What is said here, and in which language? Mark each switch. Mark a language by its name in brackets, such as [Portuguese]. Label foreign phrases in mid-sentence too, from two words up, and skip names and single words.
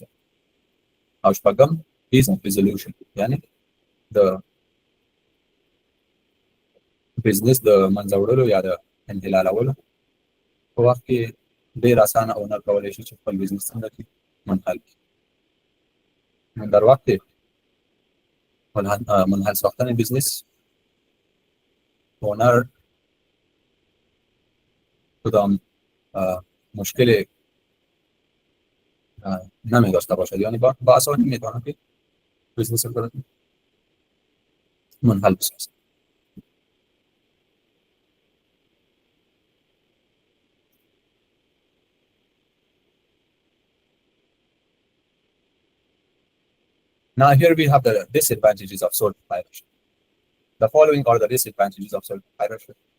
[Pashto] او شپږم [English] phase of resolution, [Pashto] یعنی د بزنس د منځه وړلو یا د انحلالولو په وخت کې ډېر اسانه اونر کولی شي چې خپل بزنس څنګه کړي منحل کړي. [Persian] در وقت منحل ساختن بزنس اونر کدام مشکل نمی داشته باشد، یعنی با آسانی میتونه که بزنس رو منحل بسازد. [English] Now here we have the disadvantages of sole proprietorship. The following are the disadvantages of sole proprietorship.